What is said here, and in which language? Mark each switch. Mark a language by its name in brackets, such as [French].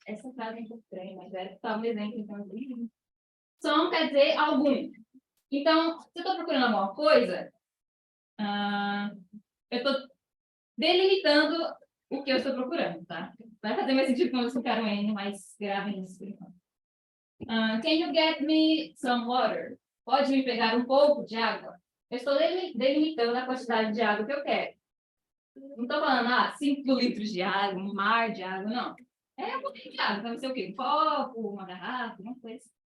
[Portuguese] Essa frase é um pouco estranha, mas está um exemplo. Então, some quer dizer algum. Então, se eu estou procurando alguma coisa, eu estou delimitando o que eu estou procurando, tá? Vai fazer mais sentido quando eu explicar um N, mas gravem isso. [English] Can you get me some water? [Portuguese] Pode me pegar um pouco de água? Eu estou delimitando a quantidade de água que eu quero. Não estou falando, 5 litros de água, um mar de água, não. É um pouquinho de água, então vai ser o quê? Um copo, uma garrafa, uma coisa.